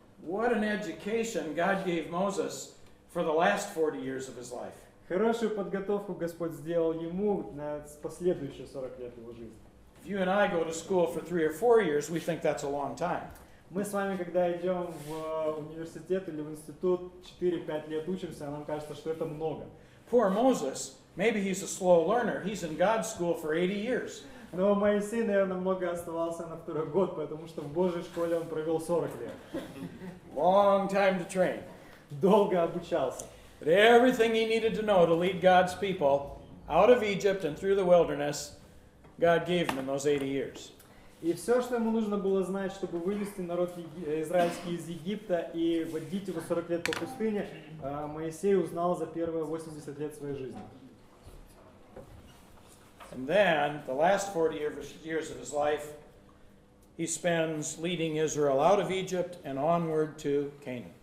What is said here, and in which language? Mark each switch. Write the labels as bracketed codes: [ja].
[en] What an education God gave Moses for the last 40 years of his life. [ru] Хорошую подготовку Господь сделал ему на последующие 40 лет его жизни. [en] If you and I go to school for 3 or 4 years, we think that's a long time. [ru] Мы с вами, когда идем в университет или в институт, 4-5 лет учимся, а нам кажется, что это много. [en] Poor Moses, maybe he's a slow learner. He's in God's school for 80 years. [ru] Но Моисей, наверное, много оставался на второй год, потому что в Божьей школе он провел 40 лет. [en] Long time to train. [ru] Долго обучался. [en] But everything he needed to know to lead God's people, out of Egypt and through the wilderness God gave him in those 80 years. [ru] И все, что ему нужно было знать, чтобы вывести народ израильский из Египта и водить его 40 лет по пустыне, Моисей узнал за первые 80 лет своей жизни. [en] And then, the last 40 years of his life, he spends leading Israel out of Egypt and onward to Canaan.